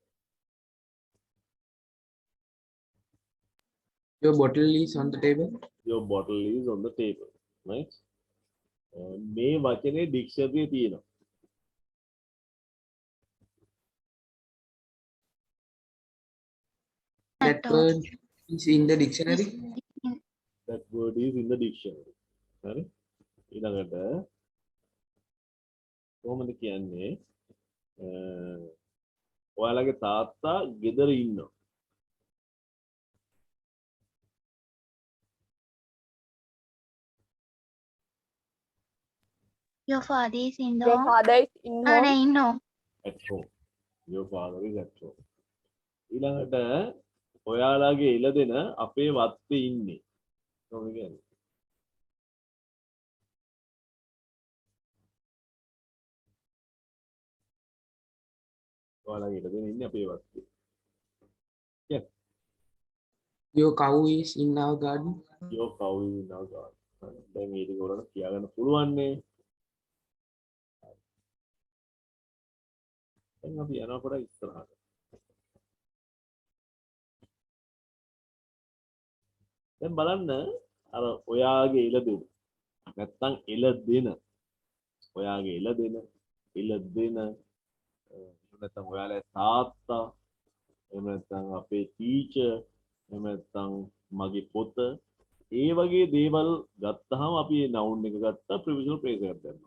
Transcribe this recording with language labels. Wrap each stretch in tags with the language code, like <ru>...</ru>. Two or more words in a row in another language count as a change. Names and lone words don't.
<en>Your bottle is on the table. Your bottle is on the table. Right?</en> <si>මේ වචනේ ඩික්ෂනරියේ තියෙනවා.</si> <en>That word is in the dictionary. That word is in the dictionary.</en> <si>හරි? ඊළඟට කොහොමද කියන්නේ? ඔයාලගේ තාත්තා ගෙදර ඉන්නවා.</si> <en>Your father is in the Your home. father is in Ah, home. no. At home. Your father is at home.</en> <si>ඊළඟට ඔයාලගේ එළදෙන අපේ වත්තේ ඉන්නේ. කොහොමද කියන්නේ? ඔයාලගේ එළදෙන ඉන්නේ අපේ වත්තේ.</si> <en>Yes. Your cow is in our garden. Your cow is in our garden.</en> <si>දැන් මේ ටික ඔයාලට කියාගන්න පුළුවන් නේ. දැන් අපි යනවා පොඩක් ඉස්සරහට. දැන් බලන්න අර ඔයාගේ එළදෙන නැත්තම් එළදෙන ඔයාගේ එළදෙන නැත්තම් ඔයාලගේ තාත්තා එහෙම නැත්තම් අපේ ටීචර් එහෙම නැත්තම් මගේ පොත ඒ වගේ දේවල් ගත්තාම අපි මේ noun එක ගත්තා</si> <en>provisional phrase</en> <si>එකක් දැම්මා.</si>